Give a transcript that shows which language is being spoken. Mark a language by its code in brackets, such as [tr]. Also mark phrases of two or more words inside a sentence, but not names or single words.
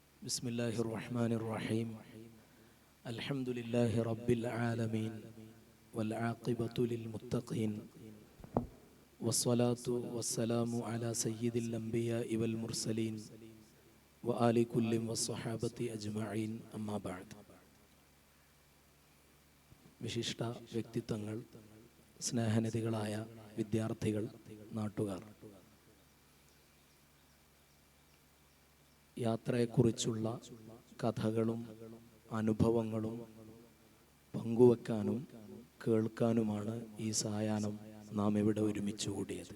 [ar] بسم الله الرحمن الرحيم الحمد لله رب العالمين والعاقبة للمتقين والصلاة والسلام على سيد الأنبياء والمرسلين وآل كل والصحابة أجمعين أما بعد. [ml] വിശിഷ്ട വ്യക്തിത്വങ്ങൾ, സ്നേഹനിധികളായ വിദ്യാർത്ഥികൾ, നാട്ടുകാർ, യാത്രയെക്കുറിച്ചുള്ള കഥകളും അനുഭവങ്ങളും പങ്കുവെക്കാനും കേൾക്കാനുമാണ് ഈ സായാഹ്നം നാം ഇവിടെ ഒരുമിച്ച് കൂടിയത്.